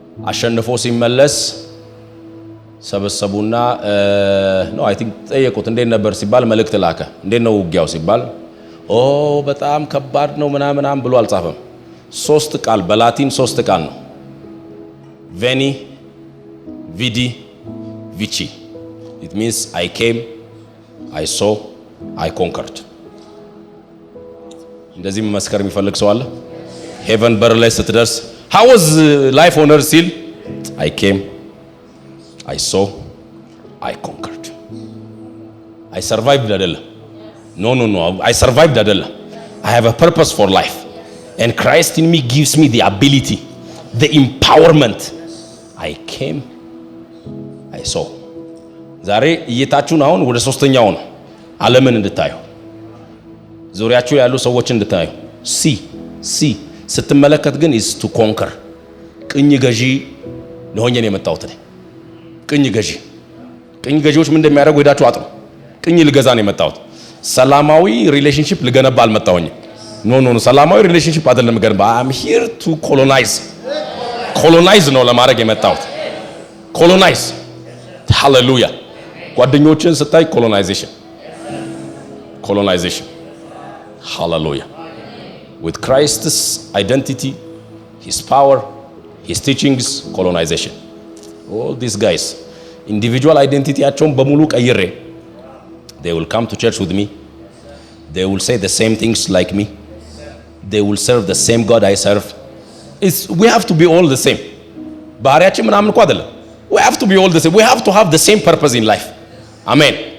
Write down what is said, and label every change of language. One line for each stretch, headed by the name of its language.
Amharic: አሸንፎ ሲመለስ ሰበሰቡና አይ ቲንክ ጠየቁት። እንዴት ነበር ሲባል መልእክት ላከ። እንዴት ነው ውጊያው ሲባል በጣም ከባድ ነው ምናምን ብሎ አልጻፈም። 3 ቃል በላቲን 3 ቃል ነው። ቬኒ ቪዲ ቪቺ
English: it means I came, I saw, I conquered።
Amharic: እንደዚህ መመስከር የሚፈልግ ሰው አለ? ሄቨን በር ላይ ስትደርስ
English: how was life on earth
Amharic: ሲል
English: I came, I saw, I conquered. I survived
Amharic: አይደለም።
English: No. I survived
Amharic: አይደለም።
English: I have a purpose for life. And Christ in me gives me the ability, the empowerment. I came, I saw.
Amharic: ዛሬ እይታችሁን አሁን ወደ ሶስተኛው ነው። ዓለምን እንድታዩ፣ ዙሪያችሁ ያሉ ሰዎች እንድታዩ። ሲ ስትመለከት ግን
English: is to conquer።
Amharic: ቅኝ ገዢ ለሆኜ ነው የመጣሁት። ቅኝ ገዢዎች ምን እንደሚያደርጉ ሄዳችሁ አጥሩ። ቅኝ ልገዛ ነው የመጣሁት። ሰላማዊ ሪሌሽንሺፕ ልገነባ አልመጣሁኝም። ኖ ሰላማዊ ሪሌሽንሺፕ አይደለም ገነባ።
English: I am here to colonize
Amharic: ነው ለማድረግ የመጣሁት። colonize ሃሌሉያ። ጓደኞችን ስታይ colonization ሃሌሉያ።
English: with Christ's identity, his power, his teachings, colonization. All these guys individual identity
Amharic: ያቸውን በሙሉ ቀይሬ
English: they will come to church with me, they will say the same things like me, they will serve the same God I serve. We have to be all the same.
Amharic: ባህሪያችን ምናምን እኮ አይደለም።
English: we have to be all the same. We have to have the same purpose in life. Amen.